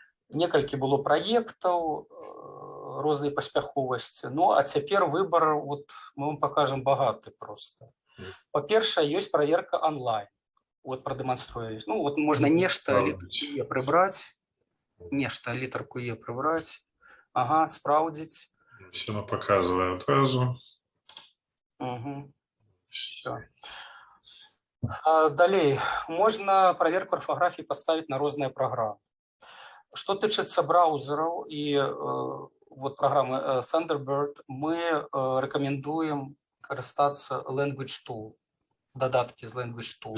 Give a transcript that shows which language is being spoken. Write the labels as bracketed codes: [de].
[be] Некалькі было праектаў рознай паспяховасці. Ну, а цяпер выбар, вот, мы вам пакажам багаты проста. Па-першае, ёсць праверка онлайн. Вот прадэманструю. Ну, вот можна нешта літарку Е прыбраць. Нешта літарку Е прыбраць. Ага, спраўдзіць. [ru] Все мы показываем одразу. Все. [be] Далей, можна праверку арфаграфіі паставіць на розныя праграмы. Што тычыцца браузераў і вот праграмы Thunderbird, мы рэкамендуем карыстацца Language Tool, дадаткі з Language Tool.